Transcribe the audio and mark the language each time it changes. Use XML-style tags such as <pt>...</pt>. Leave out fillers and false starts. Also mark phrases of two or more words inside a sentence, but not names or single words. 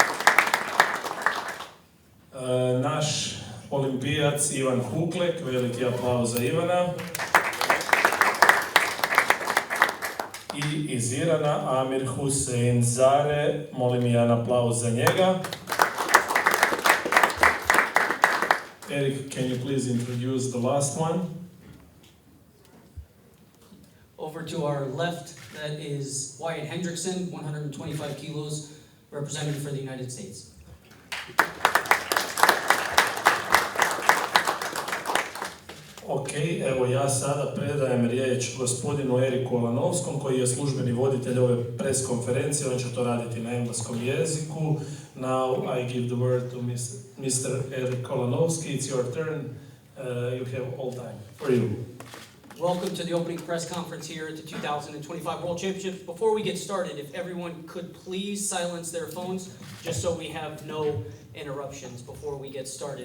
<hr>Naš olimpijac Ivan Huklek, veliki aplauz za Ivana. I iz Irana Amir Hossein Zare, molim jedan aplauz za njega.</hr> <en>Eric, can you please introduce the last one? Over to our left, that is Wyatt Hendrickson, 125 kilos, representative for the United States.</en> <hr>Ok, evo ja sada predajem riječ gospodinu Eriku Olanovskom, koji je službeni voditelj ove preskonferencije. On će to raditi na engleskom jeziku.</hr> <en>Now I give the word to Mr. Erik Olanovski. It's your turn. You have all time for you. Welcome to the opening press conference here at the 2025 World Championships. Before we get started, if everyone could please silence their phones, just so we have no interruptions before we get started.</en>